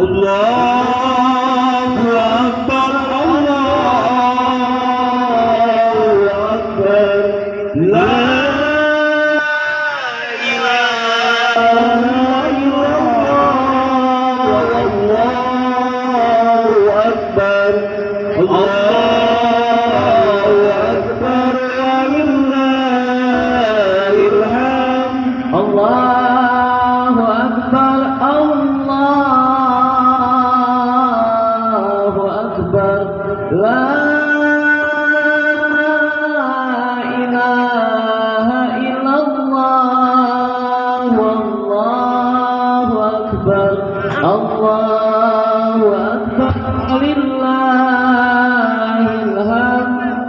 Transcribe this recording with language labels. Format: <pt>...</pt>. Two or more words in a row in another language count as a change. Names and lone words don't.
<ar>الله أكبر، الله أكبر، لا إله إلا الله، الله أكبر، الله أكبر، ولله الحمد. الله أكبر، الله أكبر، لا إله إلا الله، والله أكبر، الله أكبر، ولله الحمد.</ar>